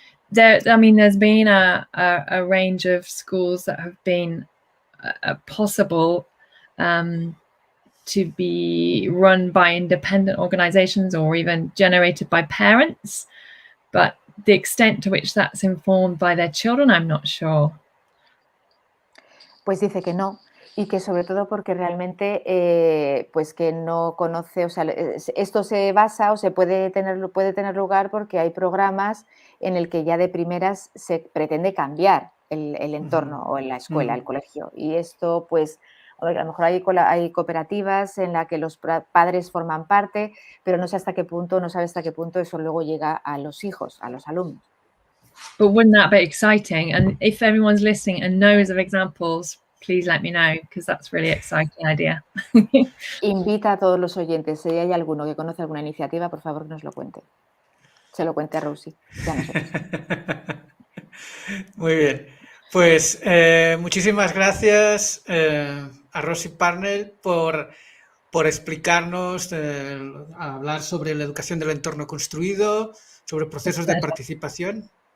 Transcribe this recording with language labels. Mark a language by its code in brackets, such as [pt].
[en] There's been a range of schools that have been possible to be run by independent organizations or even generated by parents, but the extent to which that's informed by their children, I'm not sure. [es] Pues dice que no, y que sobre todo porque realmente pues que no conoce, o sea, esto se basa o puede tener lugar porque hay programas en el que ya de primeras se pretende cambiar el entorno o en la escuela, el colegio, y esto pues a lo mejor hay cooperativas en las que los padres forman parte, pero no sabe hasta qué punto eso luego llega a los hijos, a los alumnos. [en] But wouldn't that be exciting? And if everyone's listening and knows of examples, please let me know, because that's a really exciting idea. [es] Invita a todos los oyentes, si hay alguno que conoce alguna iniciativa, por favor que nos lo cuente. Se lo cuente a Rosie. Ya nosotros. Muy bien. Pues muchísimas gracias a Rosie Parnell por explicarnos, hablar sobre la educación del entorno construido, sobre procesos de participación.